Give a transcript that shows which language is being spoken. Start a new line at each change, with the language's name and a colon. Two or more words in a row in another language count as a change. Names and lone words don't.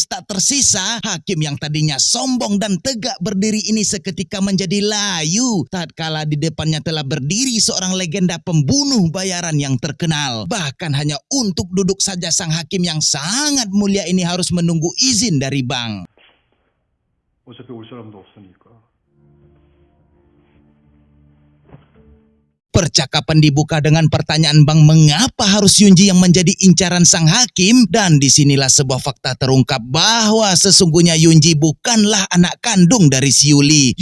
Indonesian: tak tersisa, hakim yang tadinya sombong dan tegak berdiri ini seketika menjadi layu tatkala di depannya telah berdiri seorang legenda pembunuh bayaran yang terkenal. Bahkan hanya untuk duduk saja sang hakim yang sangat mulia ini harus menunggu izin dari Bang.
Korean: 어차피 올 사람도 없으니까.
Indonesian: Percakapan dibuka dengan pertanyaan Bang mengapa harus Yunji yang menjadi incaran sang hakim, dan disinilah sebuah fakta terungkap bahwa sesungguhnya Yunji bukanlah anak kandung dari si Yuli.